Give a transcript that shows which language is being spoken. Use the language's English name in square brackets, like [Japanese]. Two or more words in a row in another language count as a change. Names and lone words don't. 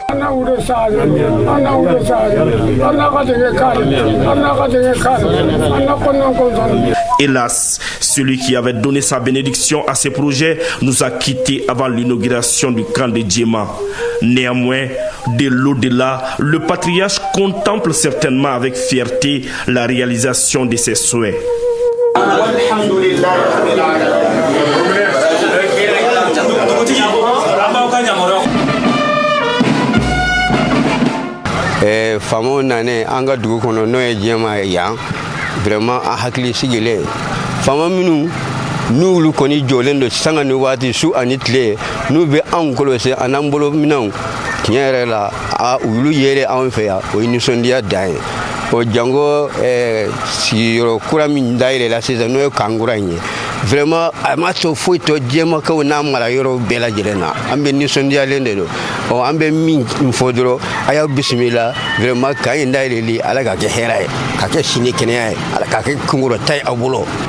[French] Hélas, celui qui avait donné sa bénédiction à ces projets nous a quittés avant l'inauguration du camp de Djema. Néanmoins, de l'au-delà, le patriarche contemple certainement avec fierté la réalisation de ses souhaits. [Bambara] Famo nane anga dugu kono no e Djema ya vraiment a hakili sigile fama minu n'olu kɔni jɔlen do sanga ni waati su ani tile n'u bɛ anw kɔlɔsi an'an bolo minɛnw tiɲɛ yɛrɛ la olu yɛrɛ anw fɛ yan o ye nisɔndiya dan ye o jango sigiyɔrɔ kura min dayɛlɛla sisan n'o ye kankura in ye vraiment a ma to foyi tɔ Djemakaw n'a mara yɔrɔ bɛɛ lajɛlen na an bɛ nisɔndiyalen de do an bɛ min fɔ dɔrɔn a y'aw bisimila vraiment kan in dayɛlɛli ala ka kɛ hɛrɛ ye ka kɛ sini kɛnɛya ye ala ka kɛ kunkɔrɔta ye aw bolo.